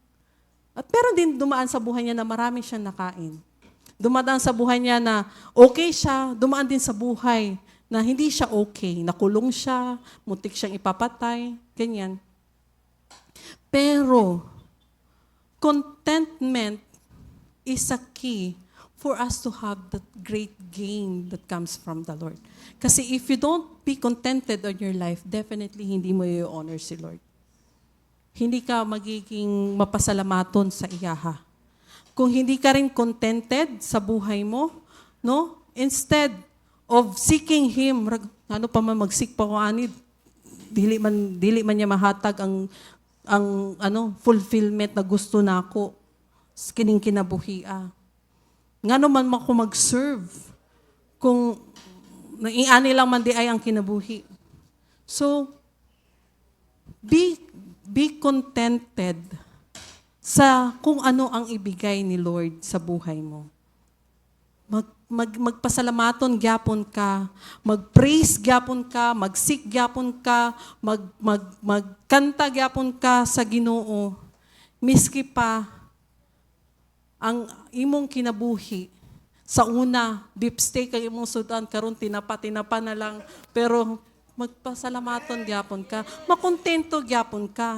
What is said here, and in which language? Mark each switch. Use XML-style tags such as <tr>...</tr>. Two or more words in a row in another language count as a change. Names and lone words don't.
<tl>At pero din dumaan sa buhay niya na marami siyang nakain. Dumadaan sa buhay niya na okay siya, dumaan din sa buhay na hindi siya okay. Nakulong siya, muntik siyang ipapatay, ganyan.</tl> <en>Pero, contentment is a key for us to have that great gain that comes from the Lord. Kasi if you don't be contented on your life, definitely</en> <tl>hindi mo i-honor si Lord. Hindi ka magiging</tl> <ceb>mapasalamaton sa iyaha.</ceb> <tl>Kung hindi ka rin contented sa buhay mo, no?</tl> <en>Instead of seeking Him,</en> <ceb>ano pa man mag-seek pa ko anid, dili man niya mahatag ang fulfillment na gusto nako kining kinabuhia. Ngano man ako mag-serve kung ani lang man di ay ang kinabuhi.</ceb> <en>So be contented</en> <tl>sa kung ano ang ibigay ni Lord sa buhay mo.</tl> <ceb>Magpasalamaton gyapon ka, mag-praise gyapon ka, mag-seek gyapon ka, magkanta gyapon ka sa Ginoo. Miski pa ang imong kinabuhi sa una, beef steak ang imong sudan, karon tinapa na lang, pero magpasalamaton gyapon ka, makontento gyapon ka.</ceb>